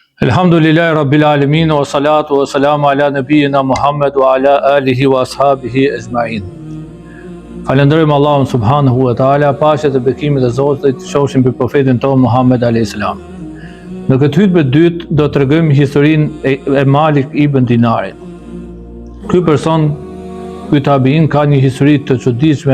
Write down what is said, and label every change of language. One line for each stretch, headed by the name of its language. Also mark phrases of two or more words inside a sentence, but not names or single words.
Arabic: الحمد لله رب العالمين والصلاة والسلام على نبينا محمد وعلى آله وأصحابه أجمعين.
Albanian: Falenderojmë Allahun
Arabic: سبحانه وتعالى,
Albanian: paqja dhe bekimet e Zotit qofshin mbi profetin ton Muhammed
Arabic: عليه السلام.
Albanian: Në këtë hutbë dytë do të tregojmë historinë e Malik ibn Dinarit. Ky person, ky tabiin ka një histori të çuditshme.